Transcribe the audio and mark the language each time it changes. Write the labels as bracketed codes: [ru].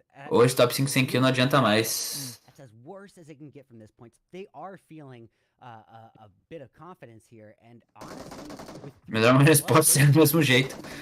[pt] Hoje top 5 sem kill não adianta mais. [en] As worse as it can get from this point, they are feeling a bit of confidence here, and honestly, [pt] melhor uma resposta ser do mesmo jeito.